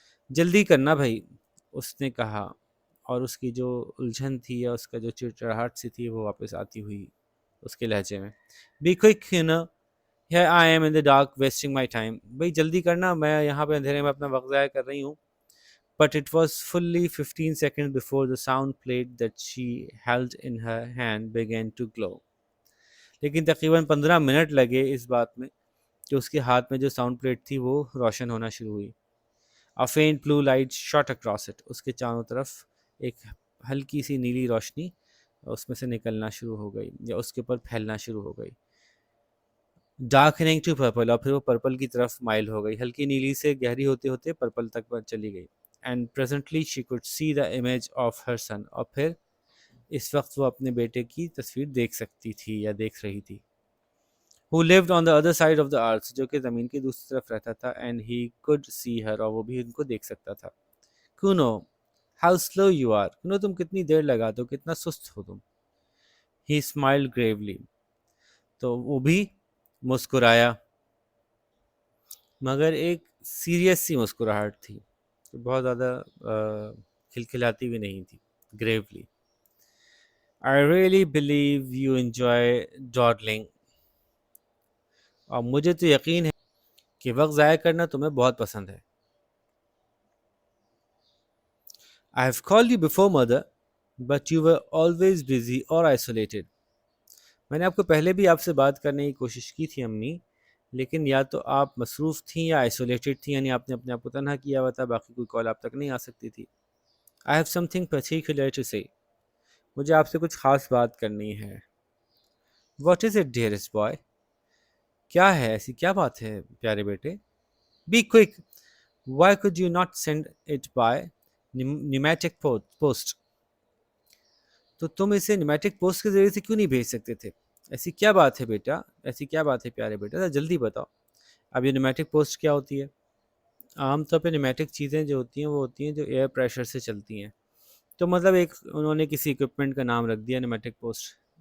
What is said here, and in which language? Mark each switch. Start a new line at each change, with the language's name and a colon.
Urdu: جلدی کرنا بھائی، اس نے کہا، اور اس کی جو الجھن تھی یا اس کا جو چڑچڑاہٹ سی تھی وہ واپس آتی ہوئی اس کے لہجے میں.
English: Be quick you know here I am in the dark wasting my time.
Urdu: بھائی جلدی کرنا، میں یہاں پہ اندھیرے میں اپنا وقت ضائع کر رہی ہوں.
English: But it was fully 15 seconds before the sound plate that she held in her hand began to glow.
Urdu: لیکن تقریباً 15 منٹ لگے اس بات میں کہ اس کے ہاتھ میں جو ساؤنڈ پلیٹ تھی وہ روشن ہونا شروع ہوئی.
English: A faint blue light shot across it.
Urdu: اس کے چاروں طرف ایک ہلکی سی نیلی روشنی اس میں سے نکلنا شروع ہو گئی، یا اس کے اوپر پھیلنا شروع ہو گئی.
English: Darkening to purple.
Urdu: اور پھر وہ پرپل کی طرف مائل ہو گئی، ہلکی نیلی سے گہری ہوتے ہوتے پرپل تک چلی گئی.
English: And presently she could see the image of her sun.
Urdu: اور پھر اس وقت وہ اپنے بیٹے کی تصویر دیکھ سکتی تھی یا دیکھ رہی تھی.
English: who lived on the other side of the earth.
Urdu: جو کہ زمین کی دوسری طرف رہتا تھا.
English: and he could see her.
Urdu: اور وہ بھی ان کو دیکھ سکتا تھا.
English: Kuno, how slow you are.
Urdu: Kuno تم کتنی دیر لگاتے ہو، کتنا سست ہو تم.
English: he smiled gravely.
Urdu: تو وہ بھی مسکرایا، مگر ایک سیریس سی مسکراہٹ تھی، بہت زیادہ کھلکھلاتی بھی نہیں تھی.
English: Gravely. I really believe you enjoy dawdling.
Urdu: اور مجھے تو یقین ہے کہ وقت ضائع کرنا تمہیں بہت پسند ہے.
English: I have called you before, mother, but you were always busy or isolated.
Urdu: میں نے آپ کو پہلے بھی آپ سے بات کرنے کی کوشش کی تھی امی، لیکن یا تو آپ مصروف تھیں یا آئسولیٹڈ تھیں، یعنی آپ نے اپنے آپ کو تنہا کیا ہوا تھا، باقی کوئی کال آپ تک نہیں آ سکتی تھی.
English: I have something particular to say.
Urdu: مجھے آپ سے کچھ خاص بات کرنی ہے.
English: What is it, dearest boy? کیا ہے، ایسی کیا بات ہے پیارے بیٹے. Be quick. Why could you not send it by pneumatic post?
Urdu: تو تم اسے نمیٹک پوسٹ کے ذریعے سے کیوں نہیں بھیج سکتے تھے؟ ایسی کیا بات ہے بیٹا، ایسی کیا بات ہے پیارے بیٹا، جلدی بتاؤ. اب یہ نمیٹک پوسٹ کیا ہوتی ہے؟ عام طور پہ نمیٹک چیزیں جو ہوتی ہیں وہ ہوتی ہیں جو ایئر پریشر سے چلتی ہیں. تو مطلب ایک انہوں نے کسی اکوپمنٹ کا نام رکھ دیا نمیٹک پوسٹ.